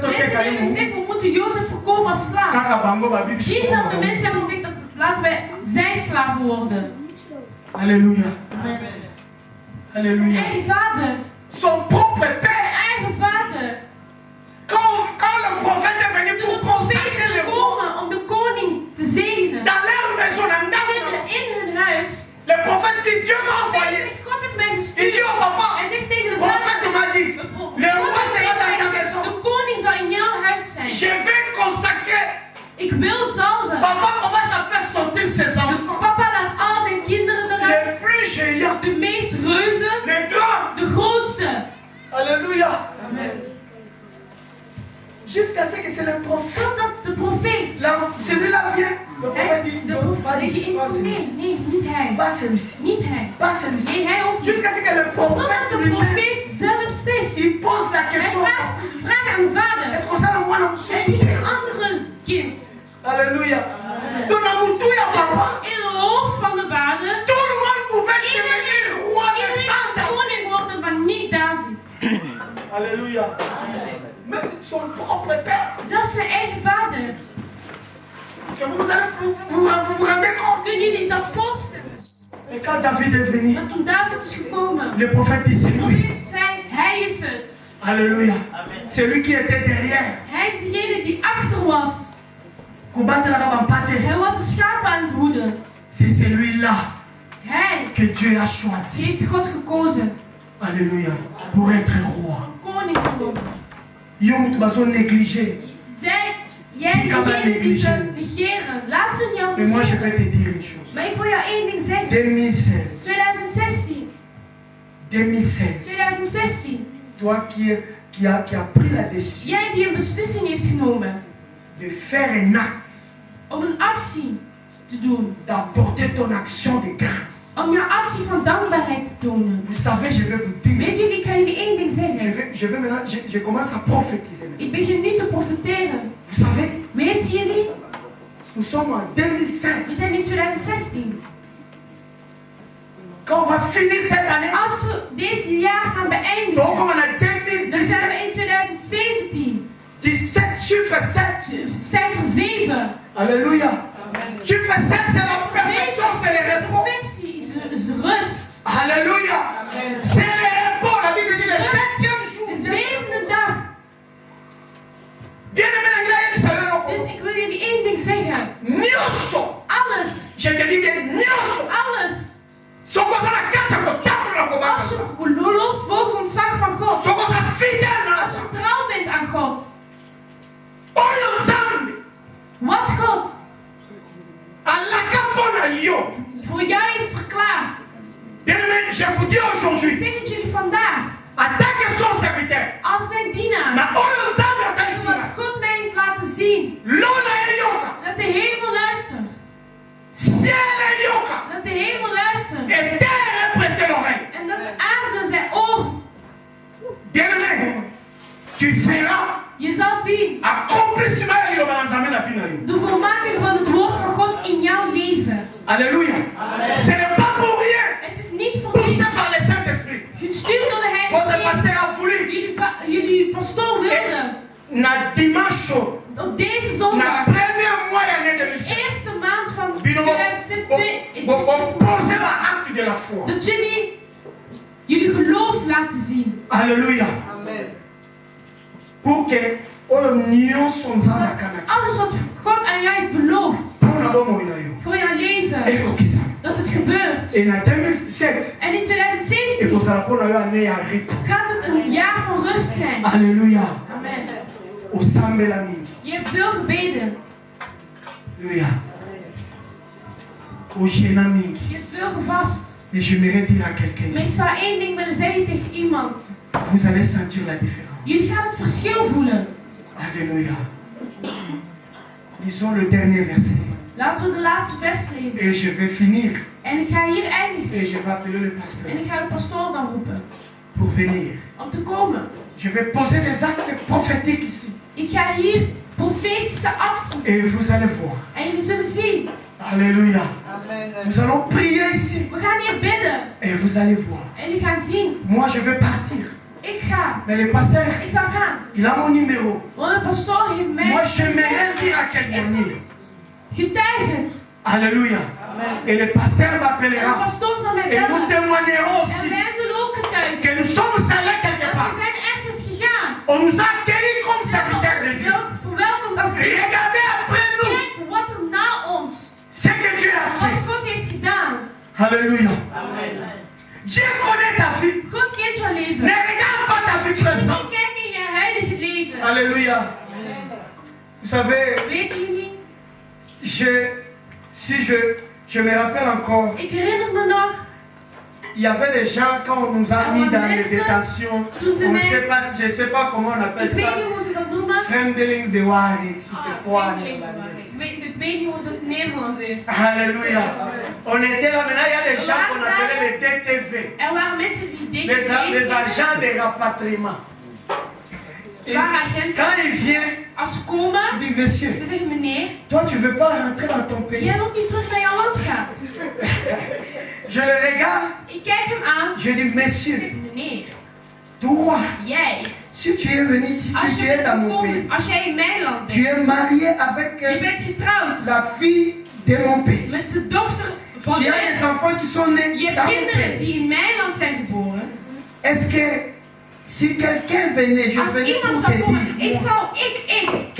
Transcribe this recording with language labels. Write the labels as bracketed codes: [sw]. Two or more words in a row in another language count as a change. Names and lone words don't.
[nl] Mensen [ln] tokeka [nl] hebben [ln] ye. [nl] gezegd, we moeten Jozef verkopen als slaaf. [ln] Kaka bango ba bibi. [nl] Diezelfde mensen hebben gezegd, dat laten wij zijn slaven worden. [fr] Alléluia. Amen. Alléluia. [nl] Eigen vader. [fr] Son propre père. [nl] Eigen vader. [fr] Quand le prophète est venu [nl] Toen [fr] pour [nl] de profeet [fr] consacrer [nl] is [fr] le roi [nl] gekomen om de koning te zegenen. [fr] dans leur maison, [nl] In hun huis. [fr] le prophète dit Dieu m'a [nl] Hij [fr] envoyé. [nl] zegt, God heeft mij [fr] Il [nl] gestuurd. [fr] dit au papa, [nl] Hij zegt tegen de [fr] le prophète [nl] vader. [fr] m'a dit, le roi sera dans ta maison. [nl] De koning zal in jouw huis zijn. [fr] Je vais consacrer. [nl] Ik wil zalven. [fr] Papa commence à faire sortir ses enfants. [nl] Papa laat al zijn kinderen [fr] Les [nl] eruit. [fr] plus géants, [nl] De meest reuzen. [fr] les grands. [nl] De grootste. [fr] Alléluia. Amen. Jusqu'à ce que c'est le prophète. [nl] Totdat de profeet. [fr] Celui-là vient. Le prophète dit, [nl] De [fr] non, pas [nl] profeet. [fr] ici, pas celui-ci. [nl] Nee, niet hij. [fr] Pas celui-ci. [nl] Niet hij. [fr] Pas celui-ci. [nl] Nee, hij ook niet. [fr] Jusqu'à ce que le prophète [nl] Totdat de [fr] lui-même, [nl] profeet zelf zegt. [fr] il pose la [nl] Hij [fr] question. [nl] vraagt aan de vader. [fr] Est-ce qu'on s'en envoie dans [nl] En niet een andere kind. [fr] Alléluia. Dans la mouture, papa. [nl] In het hoofd van de vader. [fr] Tout le monde pouvait devenir roi de [nl] Iedereen [fr] sang [nl] kon koning worden, maar niet David. [fr] Alléluia. Même son propre père. [nl] Zelfs zijn eigen vader. [fr] Est-ce que vous rendez compte? [nl] Kunnen jullie dat voorstellen? [fr] Et quand David est venu, [nl] Maar toen David is gekomen. [fr] le prophète dit c'est [nl] De [fr] lui. [nl] profeet zei, hij is het. [fr] Alléluia. C'est lui qui était derrière. [nl] Hij is degene die achter was. [fr] Combattre la rabampate. [nl] Hij was de schapen aan het hoeden. [fr] C'est celui-là [nl] Hij [fr] que Dieu a choisi. [nl] heeft God gekozen. [fr] Alléluia. Pour être roi. [nl] Koning te worden. [ln] Yom tu bazo négligé. [nl] Jij degene die ze negeren. Laten we jou [fr] Mais moi je [nl] negeren. [fr] vais te dire une chose. [nl] Maar ik wil jou één ding zeggen. [fr] 2016. [nl] 2016. [fr] 2016. [nl] 2016. [fr] Toi qui a pris la décision [nl] Jij die een beslissing heeft genomen. [fr] de faire un acte. [nl] Om een actie te doen. [fr] D'apporter ton action de grâce. [nl] Om jouw actie van dankbaarheid te tonen. [fr] Vous savez, je vais vous dire. [nl] Weet jullie, ik ga jullie één ding zeggen. [fr] Je vais maintenant, je commence à prophétiser. [nl] Ik begin nu te profiteren. [fr] Vous savez, [nl] Weet jullie? [fr] nous sommes en 2016. [nl] We zijn in 2016. [fr] Quand on va finir cette année, [nl] Als we deze jaar gaan [fr] donc [nl] beëindigen, [fr] on a [nl] dan zijn [fr] 2017. [nl] we in 2017. [fr] 17, chiffre 7. [nl] Cijfer 7. [fr] Alléluia. Chiffre 7, c'est la perfection, c'est le repos. [nl] Perfectie is rust. [fr] Alléluia. C'est le repos. La Bible dit le 7e jour. [nl] De zevende dag. [fr] Bien aimé, [nl] Dus ik wil jullie één ding zeggen. [ln] Nioso. [nl] Alles. [fr] Je te dis bien nioso. [nl] Alles. [ln] Soko sana kata kotamu na [nl] Als [ln] kobaka. [nl] je loopt volgens ontzag van God. [ln] Soko sana fidèle na [nl] Als je trouw bent aan God. [ln] Oyo Nzambe. [nl] Wat God [ln] Alaka pona yo. [nl] voor jou heeft verklaard. [fr] Bien aimé, je vous dis [nl] Ik [fr] aujourd'hui. [nl] zeg het jullie vandaag. [fr] Attaque son serviteur. [nl] Als zijn dienaar. [ln] Na oyo Nzambe [nl] En [ln] atakisinga. [nl] wat God mij heeft laten zien. [ln] Lola eyoka. [nl] Dat de hemel luistert. [ln] Ciel eyoka. [nl] Dat de hemel luistert. [fr] Et terre prête l'oreille. [nl] En dat de aarde zijn oor. [fr] Bien aimé, tu verras [nl] Je zal zien. [ln] accomplissement ya liloba na Nzambe na vie na yo. [nl] De volmaking van het woord van God in jouw leven. [fr] Alléluia. Ce n'est pas pour rien. [nl] Het is niet voor [fr] Poussé [nl] niets. [fr] par le Saint-Esprit. [nl] Gestuurd door de [fr] Votre [nl] Heilige [fr] pasteur [nl] Geest. [fr] a voulu. [nl] Jullie pastoor wilde. [ln] Na dimanche, [nl] Op deze [ln] na [nl] zondag. [fr] premier mois de l'année [nl] De [fr] 2016. [nl] eerste maand van [ln] Bino, [nl] 2016. [fr] posez ma acte de la foi. [nl] Dat jullie geloof laten zien. [fr] Alléluia. Amen. Pour que [ln] oyo nyonso nzambe akanaki [nl] Alles wat God aan jou heeft beloofd. [ln] mpona bomoi na yo [nl] Voor jouw leven. [ln] ekokisa. [nl] Dat het gebeurt. [ln] Et na 2017 [nl] En in 2017 [ln] ekozala mpona yo ane ya rythme. [nl] gaat het een jaar van rust zijn. [fr] Alléluia. Amen. [ln] Osambela mingi. [nl] Je hebt veel gebeden. [ln] Alléluia. Ogena mingi. [nl] Je hebt veel gevast. [fr] Mais j'aimerais dire à quelqu'un [nl] Maar ik [fr] ici, [nl] zou één ding willen zeggen tegen iemand. [fr] vous allez sentir la différence. [nl] Jullie gaan het verschil voelen. [fr] Alléluia. Lisons le dernier verset. [nl] Laten we de laatste vers lezen. [fr] Et je vais finir. [nl] En ik ga hier eindigen. [fr] Et je vais appeler le pasteur. [nl] En ik ga de pastoor dan roepen. [fr] pour venir. [nl] om te komen. [fr] Je vais poser des actes prophétiques ici. [nl] Ik ga hier profetische acties [fr] Et vous allez voir. [nl] en jullie zullen zien. [fr] Alléluia. Nous allons prier ici. [nl] We gaan hier bidden [fr] Et vous allez voir. [nl] en jullie gaan zien. [fr] Moi, je vais partir. [nl] Ik ga. [fr] Mais le pasteur, [nl] Ik zal gaan. [fr] il a mon numéro. [nl] Want de pastoor heeft mij. [fr] Moi, j'aimerais dire à quelqu'un. [nl] Getuigend. [fr] Alléluia. Et le pasteur [nl] En de [fr] m'appellera. [nl] pastoor zal mij [fr] Et nous [nl] bellen. [fr] témoignerons [nl] En [fr] aussi [nl] wij zullen ook getuigen. [fr] que nous sommes allés quelque [nl] Dat we [fr] part. [nl] zijn ergens gegaan. [fr] On nous a accueillis comme serviteurs de Dieu. [nl] Verwelkomd als [fr] Et regardez après nous [nl] Kijk wat er na ons. [fr] ce que Dieu a [nl] Wat [fr] fait. [nl] God heeft gedaan. [fr] Alléluia. Dieu connaît ta vie. [nl] God kent jouw leven. [fr] Ne regarde pas ta vie [nl] Je moet [fr] présente. [nl] niet kijken in je huidige leven. [fr] Alléluia. Vous savez, [nl] Weten jullie? [fr] je me rappelle encore, [nl] Ik herinner me nog. [fr] il y avait des gens quand on nous a mis dans les détentions, on ne sait pas, je ne sais pas comment on appelle [nl] Ik weet [fr] ça, [nl] niet hoe ze dat noemen. [fr] Fremdeling de Wari, si c'est quoi. [nl] Ik weet niet hoe dat in Nederland is. [fr] Alléluia. On était là, maintenant il y a des gens qu'on appelait les DTV, [nl] Er waren mensen die [fr] les DTV agents de rapatriement. Et [nl] agenten. [fr] quand il vient, [nl] Als ze komen, [fr] il dit, monsieur, [nl] ze zeggen meneer, [fr] toi tu ne veux pas rentrer dans ton pays. [nl] jij wilt niet terug naar jouw land gaan. [fr] Je le regarde, [nl] Ik kijk hem aan. [fr] je dis, [nl] Ik [fr] monsieur, [nl] zeg meneer, [fr] toi, [nl] jij, [fr] si tu es venu, si [nl] als [fr] tu [nl] je [fr] es [nl] bent [fr] dans mon [nl] gekomen, [fr] pays, [nl] als jij in mijn land [fr] tu [nl] bent, [fr] es marié avec [nl] je bent getrouwd [fr] la fille de mon pays. [nl] met de dochter van [fr] Tu as [nl] mijn [fr] des enfants qui sont nés [nl] Je hebt [fr] dans mon [nl] kinderen [fr] pays. [nl] die in mijn land zijn geboren. [fr] Est-ce que si quelqu'un venait, je [nl] Als [fr] venais [nl] iemand [fr] pour [nl] zou [fr] te [nl] komen, [fr] dire [nl] ik